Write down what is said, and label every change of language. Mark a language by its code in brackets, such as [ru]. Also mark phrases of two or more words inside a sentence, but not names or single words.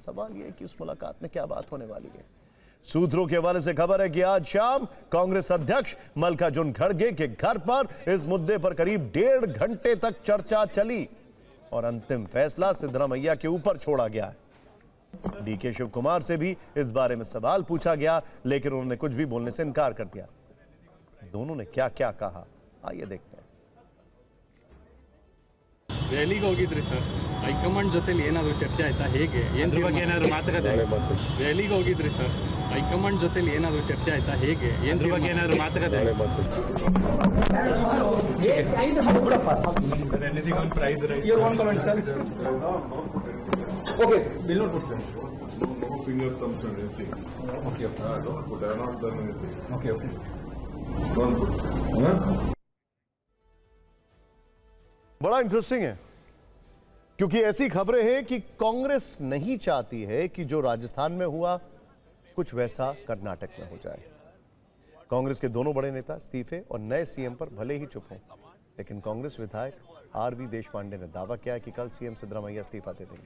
[hi] सवाल यह है कि उस मुलाकात में क्या बात होने वाली है। सूत्रों के हवाले से खबर है कि आज शाम कांग्रेस अध्यक्ष मल्लिकार्जुन खड़गे के घर पर इस मुद्दे पर करीब 1.5 घंटे तक चर्चा चली और अंतिम फैसला सिद्धरामैया के ऊपर छोड़ा गया है। डीके शिव कुमार से भी इस बारे में सवाल पूछा गया, लेकिन उन्होंने कुछ भी बोलने से इनकार कर दिया। दोनों ने क्या क्या कहा, आइए देखते हैं। [kn] ರ್ಯಾಲಿಗೆ ಹೋಗಿದ್ರಿ ಸರ್, ಹೈಕಮಾಂಡ್ ಜೊತೆಲಿ ಏನಾದರೂ ಚರ್ಚೆ ಆಯ್ತಾ? ಹೇಗೆ ಏನಾದರೂ ಮಾತುಕತೆ? ರ್ಯಾಲಿಗೆ ಹೋಗಿದ್ರಿ ಸರ್, ಹೈಕಮಾಂಡ್ ಜೊತೆಲಿ ಏನಾದರೂ ಚರ್ಚೆ ಆಯ್ತಾ? ಹೇಗೆ ಏನಾದರೂ ಮಾತುಕತೆ? [en] Okay, will not put sir. No finger thumbs and anything. Okay. Don't put. I have not done anything. Okay. Don't put. [hi] बड़ा इंटरेस्टिंग है, क्योंकि ऐसी खबरें हैं कि कांग्रेस नहीं चाहती है कि जो राजस्थान में हुआ कुछ वैसा कर्नाटक में हो जाए। कांग्रेस के दोनों बड़े नेता इस्तीफे और नए सीएम पर भले ही चुप हों, लेकिन कांग्रेस विधायक आरवी देशपांडे ने दावा किया है कि कल सीएम सिद्धरामैया इस्तीफा दे देंगे।